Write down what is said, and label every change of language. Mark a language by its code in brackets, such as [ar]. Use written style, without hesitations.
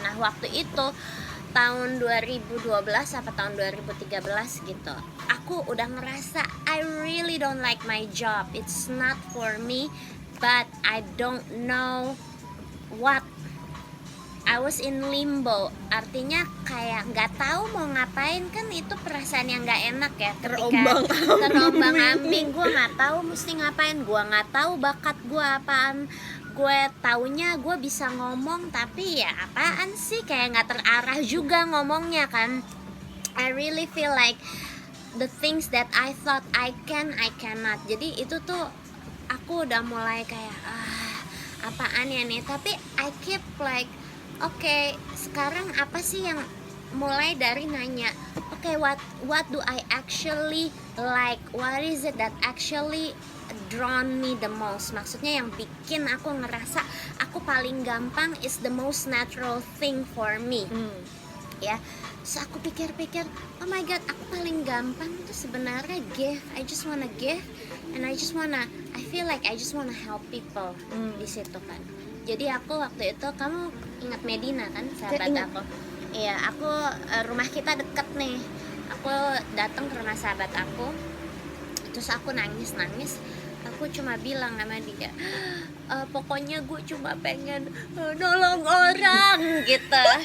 [id] Nah, waktu itu tahun 2012 apa tahun 2013 gitu, aku udah ngerasa [en] I really don't like my job, it's not for me, but I don't know what. I was in limbo, [id] artinya kayak nggak tahu mau ngapain. Kan itu perasaan yang nggak enak ya, ketika terombang-ambing. Gue nggak tahu mesti ngapain, gue nggak tahu bakat gue apaan. Gue taunya gue bisa ngomong, tapi ya apaan sih, kayak nggak terarah juga ngomongnya kan. [en] I really feel like the things that I thought I cannot. [id] Jadi itu tuh aku udah mulai kayak apaan ya nih. Tapi [en] I keep like okay, [id] sekarang apa sih yang, mulai dari nanya [en] what do I actually like, what is it that actually drawn me the most. [id] Maksudnya yang bikin aku ngerasa aku paling gampang [en] is the most natural thing for me. [id] Ya, so aku pikir-pikir, [en] oh my god, [id] aku paling gampang itu sebenarnya gift. [en] I just wanna give, and I feel like I just wanna help people [id] di situ kan. Jadi aku waktu itu, kamu ingat Medina kan, sahabat aku? Iya, aku rumah kita deket nih. Aku datang ke rumah sahabat aku, terus aku nangis. aku cuma bilang sama dia, pokoknya gue cuma pengen nolong orang gitu.